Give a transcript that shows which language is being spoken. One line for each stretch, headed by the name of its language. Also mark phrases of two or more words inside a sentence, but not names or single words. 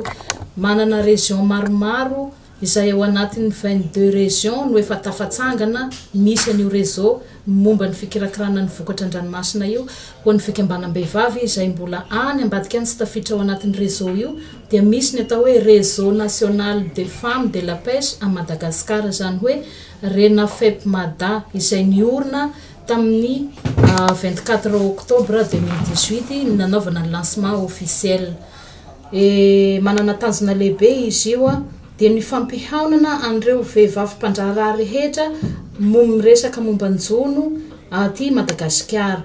Malagasy: Manana région maromaro izay ao anatin'ny 22 régions no efa tafatsangana misy an'io réseau momba ny fikirakirana ny vokatra an-dranomasina io. Ho ny fikambanam-behivavy izay mbola any ambadika any sy tafiditra ao anatin'ny réseau io dia misy ny atao hoe
French: réseau national des femmes de la pêche à Madagascar,
Malagasy: zany hoe RENAFEP-MADA, izay niorina tamin'ny 24 octobre 2018 ny nanaovana ny
French: lancement officiel.
Malagasy: Manana tanjona lehibe izy io dia ny fampihaonana an'ireo vehivavy mpandraharaha rehetra miresaka momba ny jono aty Madagasikara.